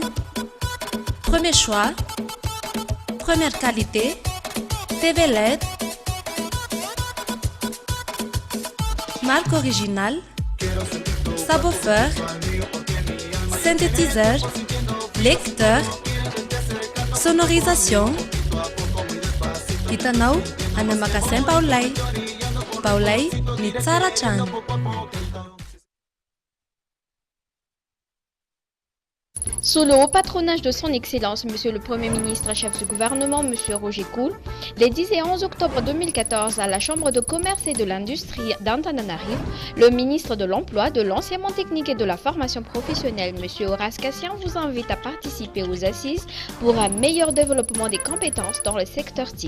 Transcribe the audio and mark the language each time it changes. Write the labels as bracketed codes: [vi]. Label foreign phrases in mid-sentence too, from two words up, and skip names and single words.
[fr] Premier choix, première qualité, TV LED, marque originale, subwoofer, synthétiseur, lecteur, sonorisation. [mg] Itanao, any magasin Paolay. Paolay, ni tsara trano. [fr] Sous le haut patronage de son Excellence, Monsieur le Premier ministre, chef du gouvernement, Monsieur Roger Cool, les 10 et 11 octobre 2014, à la Chambre de commerce et de l'industrie d'Antananarivo, le ministre de l'Emploi, de l'Enseignement technique et de la formation professionnelle, Monsieur Horace Cassian, vous invite à participer aux assises pour un meilleur développement des compétences dans le secteur TIC.